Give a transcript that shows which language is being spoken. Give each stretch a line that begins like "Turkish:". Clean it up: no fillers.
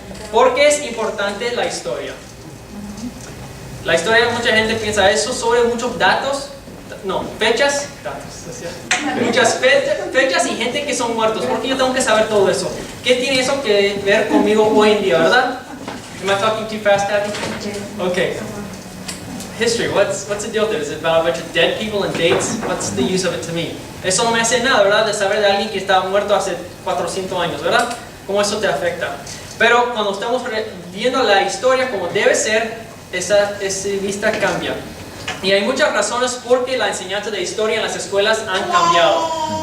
Spanish: ¿Por qué es importante la historia? La historia, mucha gente piensa eso sobre muchos datos. No, fechas. Datos. Muchas fechas y gente que son muertos. ¿Por qué yo tengo que saber todo eso? ¿Qué tiene eso que ver conmigo hoy en día, verdad?
English: Am I talking too fast, Abby? Okay. History, what's the deal with it? Is it about a bunch of dead people and dates? What's the use of it to me?
Spanish: Eso no me hace nada, ¿verdad? De saber de alguien que estaba muerto hace 400 años, ¿verdad? ¿Cómo eso te afecta? Pero cuando estamos viendo la historia como debe ser, esa vista cambia. Y hay muchas razones por qué la enseñanza de historia en las escuelas han cambiado.